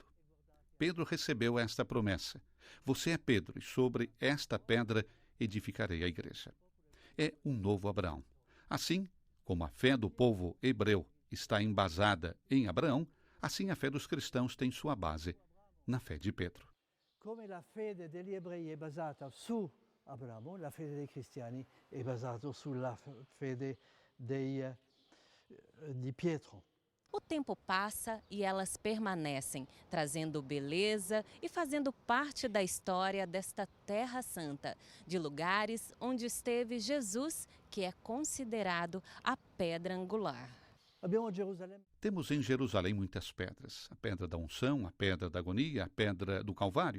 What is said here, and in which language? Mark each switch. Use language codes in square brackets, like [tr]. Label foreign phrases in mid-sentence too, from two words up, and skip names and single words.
[pt] Pedro recebeu esta promessa. Você é Pedro, e sobre esta pedra edificarei a igreja. É um novo Abraão. Assim como a fé do povo hebreu está embasada em Abraão, assim a fé dos cristãos tem sua base na fé de Pedro. [it] Come la fede degli ebrei è basata su Abramo, la fede dei cristiani è basata sulla fede di Pietro. [pt] O tempo passa e elas permanecem, trazendo beleza e fazendo parte da história desta Terra Santa, de lugares onde esteve Jesus, que é considerado a pedra angular. Temos em Jerusalém muitas pedras. A pedra da unção, a pedra da agonia, a pedra do Calvário.